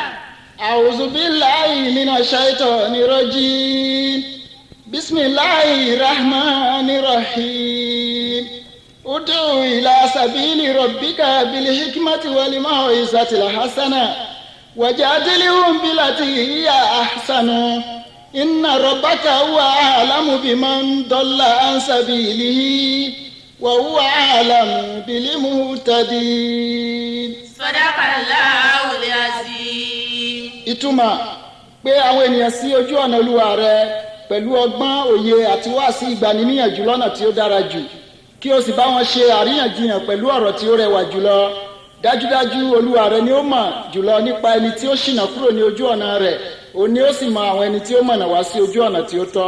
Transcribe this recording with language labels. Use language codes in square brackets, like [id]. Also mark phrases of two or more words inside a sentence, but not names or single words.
[ar] أعوذ بالله من الشيطان الرجيم بسم الله الرحمن الرحيم ادع إلى سبيل ربك بالحكمة والموعظة الحسنة وجادلهم بالتي هي أحسن إن ربك هو أعلم بمن ضل عن سبيله وهو أعلم بالمهتدين. صدق الله العظيم. [yo] Ìtumọ̀ pé àwọn ènìyàn sí ojú ọ̀nà Olúwa rẹ pẹ̀lú ọgbọ́n òye àti wáàsí ìgbaniníyànjú lọ́nà tí ó dára jù kí o sì bá wọn ṣe àríyànjiyàn pẹ̀lú ọ̀rọ̀ tí ó rẹwà jùlọ dájúdájú Olúwa rẹ ni ó mọ̀ jùlọ nípa ẹni tí ó ṣìnà kúrò ní ojú ọ̀nà rẹ̀ òun ni ó sì mọ àwọn ẹni tí ó mọ̀nà wá sí ojú ọ̀nà tí ó tọ́.